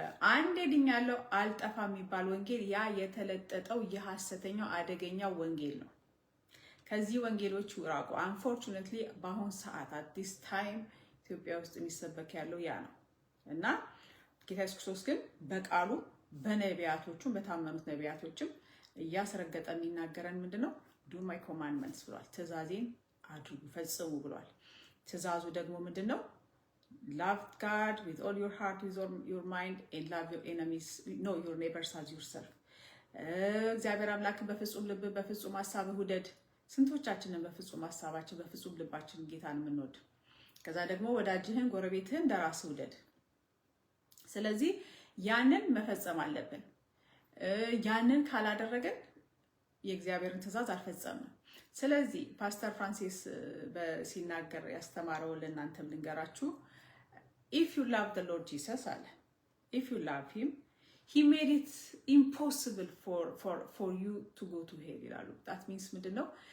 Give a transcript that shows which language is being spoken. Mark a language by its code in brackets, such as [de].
[am] አንዴ ድኛለሁ አልጠፋ የሚባል ወንጌል ያ የተለጠጠው የሐሰተኛው አደገኛው ወንጌል ነው። ከዚህ ወንጌሎች ራቁ። አንፎርቹኔትሊ በአሁን ሰዓት [en] at this time [am] ኢትዮጵያ ውስጥ የሚሰበክ ያለው ያ ነው እና ጌታ ኢየሱስ ክርስቶስ ግን በቃሉ በነቢያቶቹም በታመኑት ነቢያቶችም እያስረገጠ የሚናገረን ምንድነው? [en] do my commandments [am] ብሏል። ትእዛዜን አድርጉ ፈጽሙ ብሏል። ትእዛዙ ደግሞ ምንድነው? [en] love God with all your heart, with all your mind, and love your enemies, know your neighbors as yourself። [am] እግዚአብሔር አምላክን በፍጹም ልብ በፍጹም ሐሳብ ውደድ። ስንቶቻችንን በፍጹም ሐሳባችን በፍጹም ልባችን ጌታን የምንወድ? ከዛ ደግሞ ወዳጅህን ጎረቤትህን እንደራስህ ውደድ። ስለዚህ ያንን መፈጸም አለብን። ያንን ካላደረግን የእግዚአብሔርን ትእዛዝ አልፈጸምንም። ስለዚህ ፓስተር ፍራንሲስ ሲናገር ያስተማረው ለእናንተም ልንገራችሁ። [en] if you love the Lord Jesus [am] አለ [en] if you love him he made it impossible for you to go to hell [am] ይላሉ። [en] that means [am] ምንድነው?